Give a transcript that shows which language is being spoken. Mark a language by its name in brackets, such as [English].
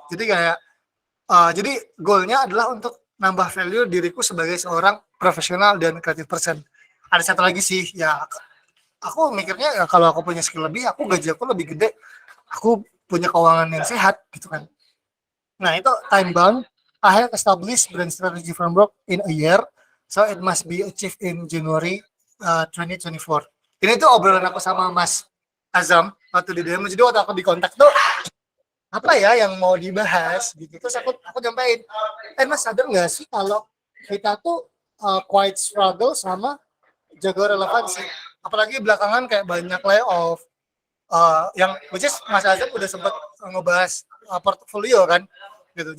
[Indonesian] Jadi kayak jadi goalnya adalah untuk nambah value diriku sebagai seorang profesional dan creative person. Ada satu lagi sih ya, aku mikirnya ya kalau aku punya skill lebih, gaji aku lebih gede, aku punya keuangan yang sehat gitu kan. Nah, itu time bound. [English] I have established brand strategy framework in a year, so it must be achieved in January 2024. [Indonesian] Ini tuh obrolan aku sama Mas Azam waktu di DM. Jadi waktu aku di kontak tuh apa ya yang mau dibahas gitu. Terus aku nyampain, Mas sadar nggak sih kalau kita tuh [English] quite struggle [Indonesian] sama jaga relevansi, apalagi belakangan kayak banyak layoff, yang [English] which is [Indonesian] Mas Azam udah sempat ngebahas portfolio kan gitu.